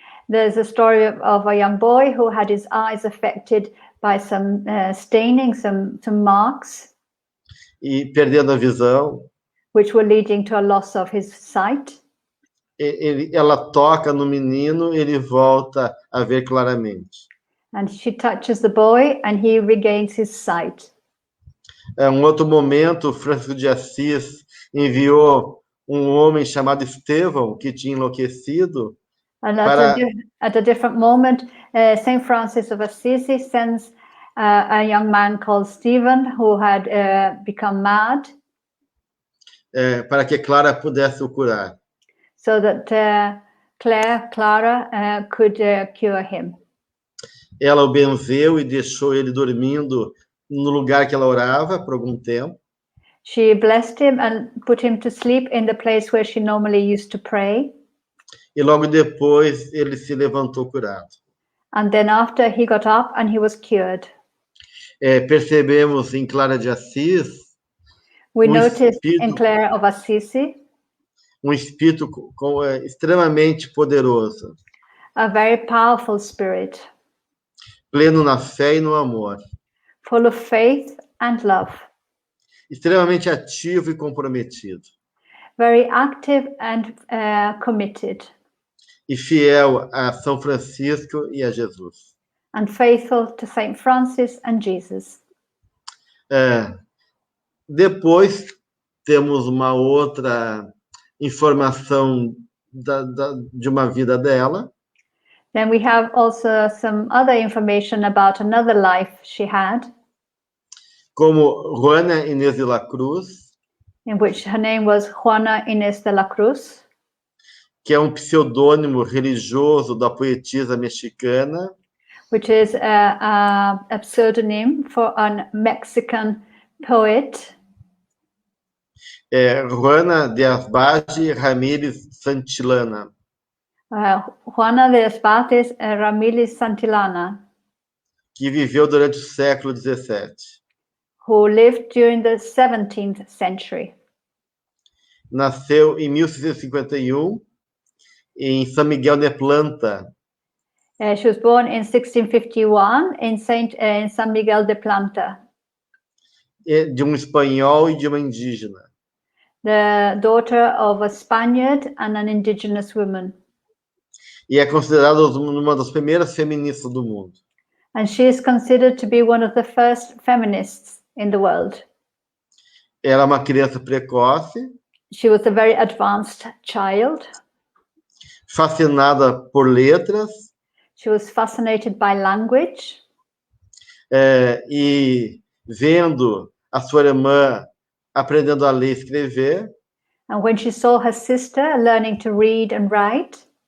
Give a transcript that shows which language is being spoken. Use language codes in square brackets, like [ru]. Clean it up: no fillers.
[en] There's a story of a young boy who had his eyes affected by some staining, some marks. [pt] E perdendo a visão. [en] Which were leading to a loss of his sight. [pt] Ela toca no menino, ele volta a ver claramente. [en] And she touches the boy and he regains his sight. [pt] Um outro momento, Francisco de Assis enviou um homem chamado Estevão, que tinha enlouquecido. [en] And at a different moment, Saint Francis of Assisi sends a young man called Stephen, who had become mad. [pt] Para que Clara pudesse o curar. [en] So that Clara could cure him. [pt] Ela o benzeu e deixou ele dormindo no lugar que ela orava por algum tempo. [en] She blessed him and put him to sleep in the place where she normally used to pray. [pt] E logo depois ele se levantou curado. [en] And then after he got up and he was cured. [pt] Percebemos em Clara de Assis [en] we noticed in Clare of Assisi [pt] espírito extremamente poderoso. [en] A very powerful spirit. [pt] Pleno na fé e no amor. [en] Full of faith and love. [pt] Extremamente ativo e comprometido. [en] Very active and committed. [pt] E fiel a São Francisco e a Jesus. [en] And faithful to Saint Francis and Jesus. [pt] Depois temos uma outra informação de uma vida dela. [en] Then we have also some other information about another life she had. [pt] Como Juana Inés de la Cruz. [en] In which her name was Juana Inés de la Cruz. [pt] Que é um pseudônimo religioso da poetisa mexicana. [en] Which is a pseudonym for a Mexican poet. [pt] Juana de Asbage Ramírez Santillana. [en] Juana de Asbage Ramírez Santillana. [pt] Que viveu durante o século XVII. [en] Who lived during the 17th century. [pt] Nasceu em 1651 em São Miguel de Planta. [en] She was born in 1651 in San Miguel de Planta. [pt] De um espanhol e de uma indígena. [en] The daughter of a Spaniard and an indigenous woman. [pt] E é considerada uma das primeiras feministas do mundo. [en] And she is considered to be one of the first feminists in the world. [pt] Era uma criança precoce. [en] She was a very advanced child. [pt] Fascinada por letras. [en] She was fascinated by language. [pt] E vendo a sua irmã aprendendo a ler e escrever. [en] And when she saw her sister learning to read and write.